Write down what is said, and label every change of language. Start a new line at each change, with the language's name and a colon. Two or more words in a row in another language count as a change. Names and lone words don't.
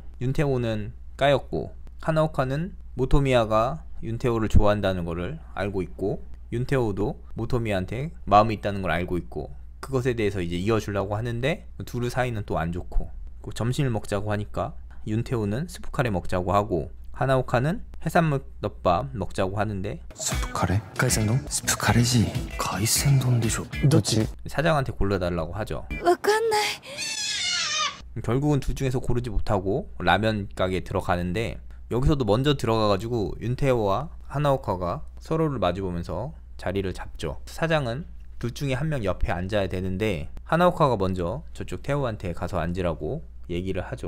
Korean: 윤태호는 까였고 하나오카는 모토미야가 윤태호를 좋아한다는 것을 알고 있고 윤태호도 모토미야한테 마음이 있다는 걸 알고 있고 그것에 대해서 이제 이어주려고 하는데 둘의 사이는 또 안 좋고 점심을 먹자고 하니까 윤태호는 스프카레 먹자고 하고 하나오카는 해산물덮밥 먹자고 하는데
Japanese: スープカレー海鮮丼スープカレーじ海鮮丼でしょどっち
Korean: 사장한테 골라달라고 하죠.
Japanese: わかんない
Korean: 결국은 둘 중에서 고르지 못하고 라면 가게에 들어가는데 여기서도 먼저 들어가가지고 윤태호와 하나오카가 서로를 마주보면서 자리를 잡죠. 사장은 둘 중에 한 명 옆에 앉아야 되는데 하나오카가 먼저 저쪽 태호한테 가서 앉으라고 얘기를 하죠.